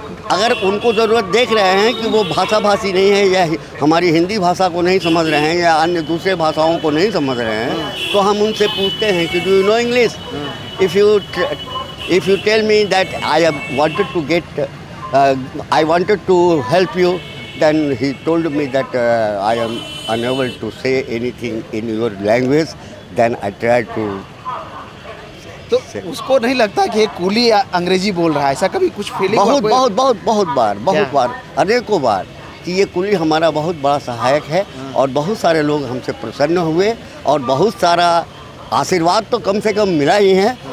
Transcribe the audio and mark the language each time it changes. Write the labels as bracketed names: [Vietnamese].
[Hindi] अगर उनको ज़रूरत देख रहे हैं कि वो भाषाभाषी नहीं है या हमारी हिंदी भाषा को नहीं समझ रहे हैं या अन्य दूसरे भाषाओं को नहीं समझ रहे हैं, तो हम उनसे पूछते हैं कि [English] Do you know English? If you tell me that I have wanted to get I wanted to help you. Then he told me that I am unable to say anything in your language. Then I tried to. [Hindi] तो उसको नहीं लगता कि एक coolie अंग्रेजी बोल रहा है, ऐसा कभी कुछ फीलिंग? बहुत बार अनेकों बार कि ये कुली हमारा बहुत बड़ा सहायक है और बहुत सारे लोग हमसे प्रसन्न हुए और बहुत सारा आशीर्वाद तो कम से कम मिला ही है।